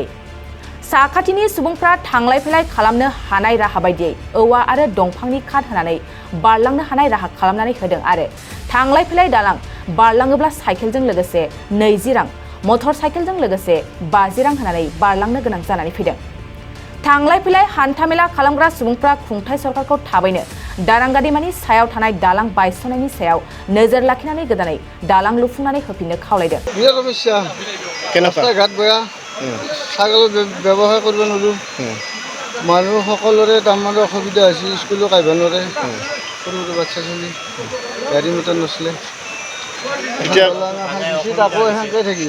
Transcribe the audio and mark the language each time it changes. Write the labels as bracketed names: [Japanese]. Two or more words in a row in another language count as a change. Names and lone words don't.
[Bodo] साखाथिनि सुबुंफ्रा थांलाय फैलाय खालामनो हानाय राहा बायदियै औवा आरो दंफांनि काट होनानै बारलांनो हानाय राहा खालामनानै होदों आरो थांलाय फैलाय दालां बारलाङोब्ला साइकेलजों लोगोसे 20 रां, मटर साइकेलजों लोगोसे 50 रां होनानै बारलांनो गोनां जानानै फैदों। थांलाय फैलाय हान्थामेला खालामग्रा सुबुंफ्रा खुंथाय सरकारखौ थाबैनो दारांगा दैमानि सायाव थानाय दालां बायस'नायनि सायाव नोजोर लाखिनानै गोदानै दालां लुफुंनानै होफिननो खावलायदों। [Assamese] ছাগল ব্যৱসায় কৰিব নোৱাৰোঁ, মানুহ সকলোৰে তাৰমানে অসুবিধা হৈছে, স্কুলো কাঢ়িব নোৱাৰে, সৰু সৰু বাচ্ছা চলি গাড়ী মটৰ নচলে, আকৌ সেনেকৈ থাকিল।